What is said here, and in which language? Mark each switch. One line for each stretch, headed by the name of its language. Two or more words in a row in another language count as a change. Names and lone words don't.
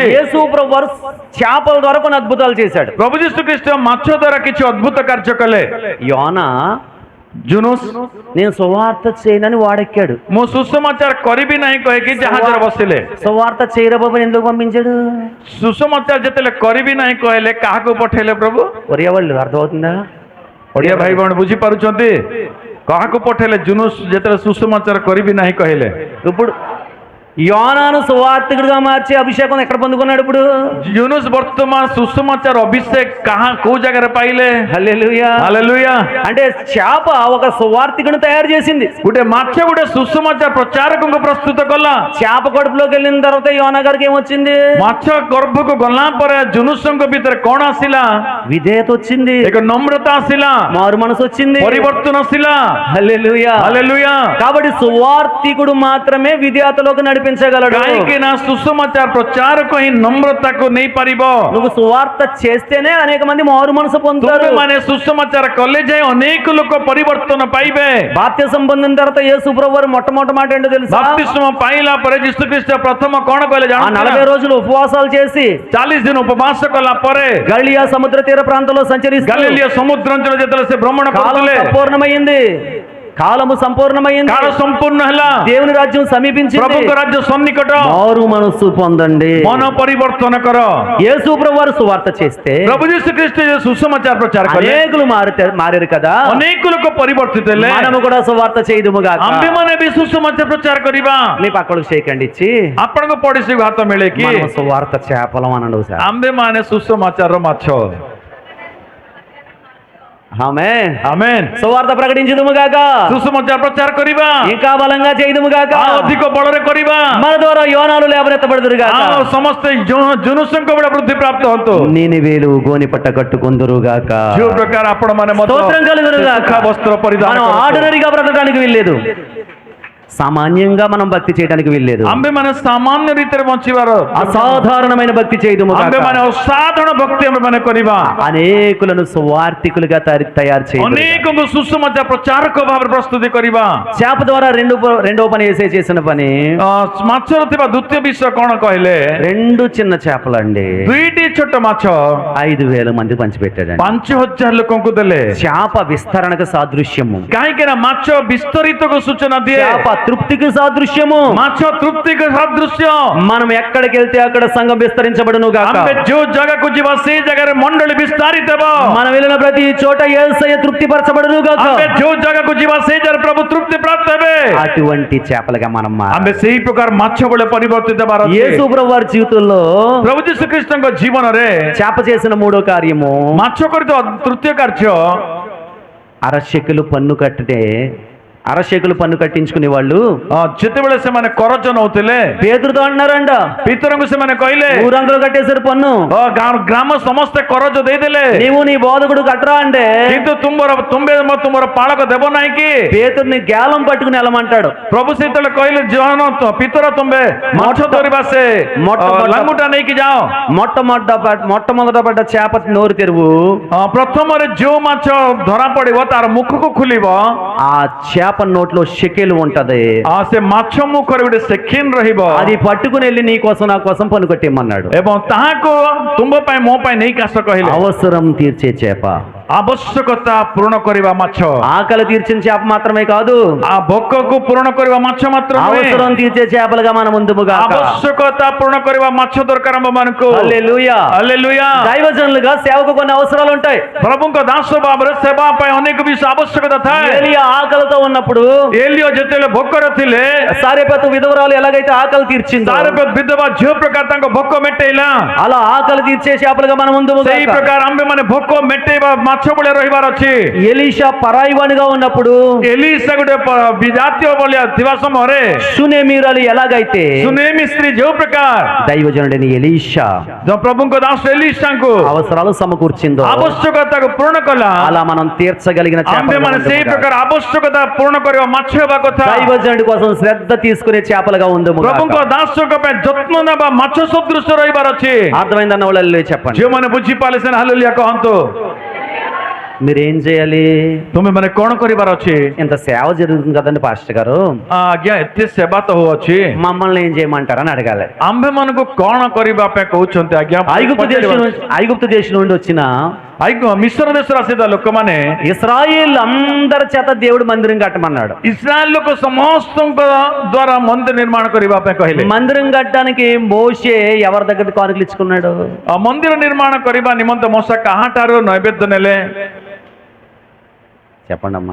Telugu: యేసు ప్రభువు చేపల ద్వారా కొన్ని అద్భుతాలు చేశాడు.
Odia: ପ୍ରଭୁ ଯୀଶୁ ଖ୍ରୀଷ୍ଟ ମାଛ ଦ୍ୱାରା କିଛି ଅଦ୍ଭୁତ କାର୍ଯ୍ୟ କଲେ।
Telugu: యోనా
Odia: ଜୁନୁସ୍,
Telugu: నేను సువార్త చేయనని వాడెక్కాడు.
Odia: ମୁଁ ସୁସମାଚାର କରିବି ନାହିଁ କହିକି ଜାହାଜରେ ବସିଲେ।
Telugu: సువార్త చేయరా బాబు ఎందుకు పంపించాడు?
Odia: ସୁସମାଚାର ଯେତେବେଳେ କରିବି ନାହିଁ କହିଲେ, କାହାକୁ ପଠେଇଲେ ପ୍ରଭୁ?
Telugu: ఒరియా వాళ్ళు అర్థమవుతుందా?
Odia: ଓଡ଼ିଆ ଭାଇ ଭଉଣୀ ବୁଝିପାରୁଛନ୍ତି? କାହାକୁ ପଠେଇଲେ? ଜୁନୁସ୍ ଯେତେବେଳେ ସୁସମାଚାର କରିବି ନାହିଁ କହିଲେ।
Telugu: ఇప్పుడు యోనాను సువార్తికుడిగా మార్చి అభిషేకం ఎక్కడ పొందుకున్నాడు? ఇప్పుడు
Odia: ଜୁନୁସ୍ ବର୍ତ୍ତମାନ ସୁସମାଚାର ଅଭିଷେକ କୋଉ ଜାଗାରେ ପାଇଲେ?
Telugu: హల్లెలూయా.
Odia: ହାଲେଲୁୟା।
Telugu: అంటే చేప ఒక సువార్తికుడిని తయారు చేసింది.
Odia: ଗୋଟେ ମାଛ ଗୋଟେ ସୁସମାଚାର ପ୍ରଚାରକଙ୍କୁ ପ୍ରସ୍ତୁତ କଲା।
Telugu: చేప కడుపులోకి వెళ్ళిన తర్వాత యోనా గారికి ఏమొచ్చింది?
Odia: ମାଛ ଗର୍ଭକୁ ଗଲା ପରେ ଜୁନୁସଙ୍କ ଭିତରେ କଣ ଆସିଲା?
Telugu: విధేయత వచ్చింది,
Odia: ଏକ ନମ୍ରତା ଆସିଲା,
Telugu: మారు మనసు వచ్చింది.
Odia: ପରିବର୍ତ୍ତନ ଆସିଲା।
Telugu: హల్లెలూయా.
Odia: ହାଲେଲୁୟା।
Telugu: కాబట్టి సువార్తికుడు మాత్రమే విధేయతలోకి నడిపించగలడు.
Odia: କାହିଁକି ନା ସୁସମାଚାର ପ୍ରଚାରକ ହିଁ ନମ୍ରତାକୁ ନେଇପାରିବ।
Telugu: నువ్వు సువార్త చేస్తేనే అనేక మంది మారు మనసు పొందుతారు.
Odia: ତୁମେମାନେ ସୁସମାଚାର କଲେ ଯାଇ ଅନେକ ଲୋକ ପରିବର୍ତ୍ତନ ପାଇବେ।
Telugu: బాప్తిసం పొందిన తర్వాత యేసు ప్రభువు వారు మొట్టమొదటి మాట ఏంటో తెలుసా?
Odia: ବାପ୍ତିସ୍ମ ପାଇଲା ପରେ ଯୀଶୁ ଖ୍ରୀଷ୍ଟ ପ୍ରଥମ କଣ କହିଲେ
Telugu: ఆ 40
Odia: ଜାଣନ୍ତି?
Telugu: రోజులు ఉపవాసాలు చేసి
Odia: 40 ଦିନ ଉପବାସ କଲା ପରେ
Telugu: గలిలియా సముద్ర తీర ప్రాంతంలో సంచరిస్తూ
Odia: ଗାଲିଲିଆ ସମୁଦ୍ର ଅଞ୍ଚଳ ଯେତେବେଳେ ସେ ଭ୍ରମଣ
Telugu: కాలం
Odia: କରୁଥିଲେ,
Telugu: సంపూర్ణమైంది. కాలము సంపూర్ణమైంది.
Odia: କାଳ ସମ୍ପୂର୍ଣ୍ଣ ହେଲା,
Telugu: దేవుని రాజ్యం సమీపించింది.
Odia: ପ୍ରଭୁଙ୍କ ରାଜ୍ୟ ସନ୍ନିକଟ।
Telugu: మారు మనస్సు పొందండి.
Odia: ମନ ପରିବର୍ତ୍ତନ କର।
Telugu: యేసు ప్రభు వారు సువార్త చేస్తే
Odia: ପ୍ରଭୁ ଯୀଶୁ ଖ୍ରୀଷ୍ଟ ଯେ ସୁସମାଚାର ପ୍ରଚାର କଲେ,
Telugu: అనేకులు మారారు కదా.
Odia: ଅନେକ ଲୋକ ପରିବର୍ତ୍ତିତ ହେଲେ।
Telugu: మనము కూడా సువార్త చేయదుముగాక.
Odia: ଆମ୍ଭେମାନେ ବି ସୁସମାଚାର ପ୍ରଚାର କରିବା।
Telugu: మీ పక్కలకు షేకండి ఇచ్చి
Odia: ଆପଣଙ୍କ ପଡିଶୀକୁ ହାତ ମିଳେଇକି
Telugu: మనం సువార్త చేపలం అనండి సార్.
Odia: ଆମ୍ଭେମାନେ ସୁସମାଚାରର ମାଛ।
Telugu: ఆమేన్.
Odia: ଆମେନ୍।
Telugu: సువార్త ప్రకటించుదుముగాక.
Odia: ସୁସମାଚାର ପ୍ରଚାର କରିବା,
Telugu: ఇంకా బలంగా చేయదుముగాక.
Odia: ଆଉ ଅଧିକ ବଳରେ କରିବା।
Telugu: మన ద్వారా యోనాలు లేవనెత్తబడుదురుగాక.
Odia: ଆଉ ସମସ୍ତେ ଜୁନୁସଙ୍କ ଭଳି ବୃଦ୍ଧି ପ୍ରାପ୍ତ ହୁଅନ୍ତୁ।
Telugu: నీనివేలు గోని పట్ట కట్టుకొందురుగాక.
Odia: ଯେଉଁ ପ୍ରକାର ଆପଣମାନେ ମଧ୍ୟ
Telugu: స్తోత్రం కలుగునుగాక.
Odia: ସୁଖ ବସ୍ତ୍ର ପରିଧାନ
Telugu: మనం
Odia: କରନ୍ତୁ।
Telugu: ఆర్డినరీగా బ్రతకడానికి వీల్లేదు, సామాన్యంగా మనం భక్తి చేయడానికి వీల్లేదు.
Odia: ଆମ୍ଭେମାନେ ସାମାନ୍ୟ ରୀତିରେ ବଞ୍ଚିବାର,
Telugu: అసాధారణమైన భక్తి చేయదుముగాక.
Odia: ଆମ୍ଭେମାନେ ଅସାଧାରଣ ଭକ୍ତି ଆମ୍ଭେମାନେ କରିବା।
Telugu: అనేకులను సువార్థికులుగా తయారు చేయాలి.
Odia: ଅନେକଙ୍କୁ ସୁସମାଚାର ପ୍ରଚାରକ ଭାବରେ ପ୍ରସ୍ତୁତି କରିବା।
Telugu: చేప ద్వారా రెండవ పని వేసే చేసిన పని,
Odia: ମାଛର ଥିବା ଦ୍ୱିତୀୟ ବିଷୟ କଣ କହିଲେ?
Telugu: 2 చిన్న చేపలండి
Odia: 2ଟି ଛୋଟ ମାଛ
Telugu: 5,000 మంది పంచిపెట్టాడండి.
Odia: 5,000 ଲୋକଙ୍କୁ ଦେଲେ।
Telugu: చేప విస్తరణకు సాదృశ్యము.
Odia: କାହିଁକି ନା ମାଛ ବିସ୍ତରିତକୁ ସୂଚନା ଦିଏ।
Telugu: చేప తృప్తికి సాదృశ్యము.
Odia: ମାଛ ତୃପ୍ତିକୁ ସଦୃଶ୍ୟ।
Telugu: మనం ఎక్కడికి వెళ్తే అక్కడ సంఘం విస్తరించబడును గాక.
Odia: ଆମେ ଯୋଉ ଜାଗାକୁ ଯିବା ସେଇ ଜାଗାରେ ମଣ୍ଡଳୀ ବିସ୍ତାରିତ ହେବ।
Telugu: మనం వెళ్ళిన ప్రతి చోట యేసయ్య తృప్తిపరచబడును గాక.
Odia: ଆମେ ଯୋଉ ଜାଗାକୁ ଯିବା ସେଇ ଜାଗାରେ ପ୍ରଭୁ ତୃప్ତି ପ୍ରାପ୍ତ ହେବେ।
Telugu: అటువంటి చేపలుగా మనం
Odia: ଆମେ ସେଇ ପ୍ରକାର ମାଛ ଭଳି ପରିବର୍ତ୍ତିତ ହେବାର ଅଛି।
Telugu: యేసు ప్రభు వారి జీవితంలో
Odia: ପ୍ରଭୁ ଯୀଶୁ ଖ୍ରୀଷ୍ଟଙ୍କ ଜୀବନରେ
Telugu: చేప చేసిన మూడో కార్యము
Odia: ମାଛ କରିଥିବା ତୃତୀୟ କାର୍ଯ୍ୟ
Telugu: అరశెకులు కట్టించుకునే వాళ్ళు
Odia: ଯେତେବେଳେ ସେମାନେ କରଜ ନଉଥିଲେ
Telugu: పేతురుతో అన్నారంట,
Odia: ପିତରଙ୍କୁ ସେମାନେ କହିଲେ
Telugu: ఊరందరూ కట్టేశారు పన్ను,
Odia: ଗ୍ରାମ ସମସ୍ତେ କରଜ ଦେଇଦେଲେ
Telugu: నీవు నీ బోధకుడు కట్టరా అంటే
Odia: କିନ୍ତୁ ତୁମର ପାଳକ ଦେବ ନାହିଁ କି?
Telugu: పేతుర్ని గేలం పట్టుకుని వెళ్ళమంటాడు.
Odia: ପ୍ରଭୁ ସେତେବେଳେ କହିଲେ ଜହନ ପିତର ତୁମେ ମାଛ ଧରିବା ସେ ଲାଙ୍ଗୁଟା ନେଇକି ଯାଅ।
Telugu: మొట్టమొదట పడ్డ చేప నోరు తెరువు.
Odia: ପ୍ରଥମରେ ଯୋଉ ମାଛ ଧରା ପଡିବ ତାର ମୁଖକୁ ଖୋଲିବ।
Telugu: ఆ చేప నోట్లో షెకెలు ఉంటది.
Odia: ସେ ମାଛ ମୁଖରେ ଗୋଟେ ସେକେଣ୍ଡ ରହିବ।
Telugu: అది పట్టుకుని వెళ్ళి నీ కోసం నా కోసం పనుకొట్టేమన్నాడు.
Odia: ଏବଂ ତାହାକୁ ତୁମ ପାଇଁ ମୋ ପାଇଁ ନେଇକି ଆସ କହିଲେ।
Telugu: అవసరం తీర్చే చేప,
Odia: ଆବଶ୍ୟକତା ପୂରଣ କରିବା ମାଛ।
Telugu: ఆకలి తీర్చిన చేప మాత్రమే కాదు,
Odia: ଭୋକକୁ ପୂରଣ କରିବା ମାଛ ମାତ୍ର
Telugu: అవసరం తీర్చే చేపలుగా మన ముందుగా
Odia: ଆବଶ୍ୟକତା ପୂରଣ କରିବା ମାଛ ଦରକାର ଆମ ମାନଙ୍କୁ।
Telugu: హల్లెలూయా.
Odia: హల్లెలూయా।
Telugu: దైవజనులుగా సేవకు కొన్ని అవసరాలు ఉంటాయి.
Odia: ପ୍ରଭୁଙ୍କ ଦାସ ଭାବରେ ସେବା ପାଇଁ ଅନେକ ବିଷୟ ଆବଶ୍ୟକତା ଥାଏ।
Telugu: ఏలియా ఆకలితో ఉన్నప్పుడు
Odia: ଏଲିଓ ଯେତେବେଳେ ଭୋକରେ ଥିଲେ
Telugu: సారెపతు విధవరాలు ఎలాగైతే ఆకలి తీర్చిందో
Odia: ସାରେପତ ବିଧବା ଝିଅ ପ୍ରକାର ତାଙ୍କ ଭୋକ ମେଟେଇଲା।
Telugu: అలా ఆకలి తీర్చే చేపలుగా మన ముందు
Odia: ସେଇ ପ୍ରକାର ଆମ୍ଭେ ମାନେ ଭୋକ ମେଟେଇବା ମାଛ ଭଳିଆ ରହିବାର ଅଛି।
Telugu: ఎలీషా పరాయివానిగా ఉన్నప్పుడు
Odia: ଏଲିସା ଗୋଟେ ବିଜାତୀୟ ଭଳିଆ ଥିବା ସମୟରେ
Telugu: సునేమీరాలు ఎలాగైతే
Odia: ସୁନେମି ସ୍ତ୍ରୀ ଯୋଉ ପ୍ରକାର
Telugu: దైవజనుడైన ఎలీషా
Odia: ପ୍ରଭୁଙ୍କ ଦାସ ଏଲିସାଙ୍କୁ
Telugu: అవసరాలు సమకూర్చిందో
Odia: ଆବଶ୍ୟକତାକୁ ପୂରଣ କଲା।
Telugu: అలా మనం తీర్చగలిగిన
Odia: ଆମ୍ଭେ ମାନେ ସେଇ ପ୍ରକାର ଆବଶ୍ୟକତା ପୂରଣ କରିବା ମାଛ ହେବା କଥା।
Telugu: దైవజనుడి కోసం శ్రద్ధ తీసుకునే చేపలుగా ఉంది.
Odia: ପ୍ରଭୁଙ୍କ ଦାସଙ୍କ ପାଇଁ ଯତ୍ନ ନେବା ମାଛ ସଦୃଶ ରହିବାର ଅଛି।
Telugu: అర్థమైందన్న వాళ్ళు చెప్పండి.
Odia: ଯେଉଁମାନେ ବୁଝିପାରିଲେ ସେମାନେ ହାଲେଲୁୟା କହନ୍ତୁ।
Telugu: మీరేం చేయాలి?
Odia: ତୁମେ ମାନେ କଣ କରିବାର ଅଛି?
Telugu: ఇంత సేవ జరుగుతుంది కదండి పాస్టర్ గారు,
Odia: ଆଜ୍ଞା ଏତେ ସେବା ତ ହଉଅଛି,
Telugu: మమ్మల్ని ఏం చేయమంటారని అడగాలి.
Odia: ଆମ୍ଭେ ମାନଙ୍କୁ କଣ କରିବା ପାଇଁ କହୁଛନ୍ତି? ଆଜ୍ଞା
Telugu: ఐగుప్తు దేశం నుండి వచ్చిన
Odia: ମିଶ୍ର ଦେଶରୁ ଆସିଥିବା ଲୋକମାନେ
Telugu: ఇశ్రాయేల్ అందరి చేత దేవుడు మందిరం కట్టమన్నాడు.
Odia: ଇସ୍ରାଏଲ ଲୋକ ସମସ୍ତଙ୍କ ଦ୍ଵାରା ମନ୍ଦିର ନିର୍ମାଣ କରିବା ପାଇଁ କହିଲେ।
Telugu: మందిరం కట్టడానికి మోషే ఎవరి దగ్గర కానుకలు ఇచ్చుకున్నాడు?
Odia: ମନ୍ଦିର ନିର୍ମାଣ କରିବା ନିମନ୍ତେ ମୋଶା କାହାଠାରୁ ନୈବେଦ୍ୟ ନେଲେ?
Telugu: చెప్పండి అమ్మా.